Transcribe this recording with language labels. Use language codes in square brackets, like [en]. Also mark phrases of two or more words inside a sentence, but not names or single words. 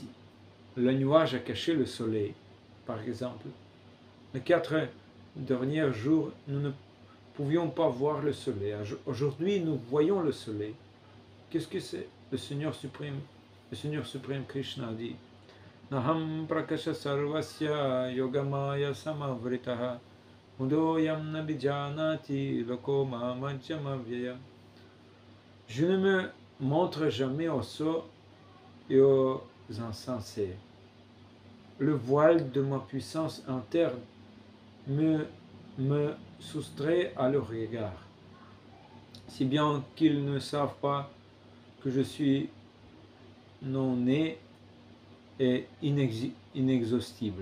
[fr] Le nuage a caché le soleil, par exemple. Les 4 derniers jours, nous ne pouvions pas voir le soleil. Aujourd'hui, nous voyons le soleil. Qu'est-ce que c'est? Le Seigneur suprême Krishna dit: [sa] नाहम् प्रकाश सर्वस्य योगमाया समावृतः मुदोयम् नबिजानति लोको ममजमव्यय. [fr] Je ne me montre jamais aux sots et aux insensés. Le voile de ma puissance interne me soustrait à leur regard, si bien qu'ils ne savent pas que je suis non-né et inexhaustible.